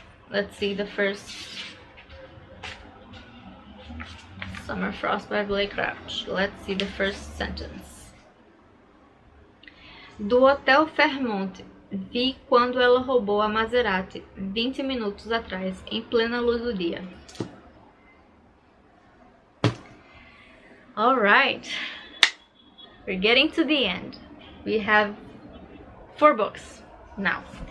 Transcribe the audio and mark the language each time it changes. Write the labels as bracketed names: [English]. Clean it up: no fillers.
[English] Let's see the first Summer Frost by Blake Crouch. Let's see the first sentence. [Portuguese] Do Hotel Fairmont vi quando ela roubou a Maserati 20 minutos atrás, em plena luz do dia. [English] Alright, we're getting to the end. We have 4 books now.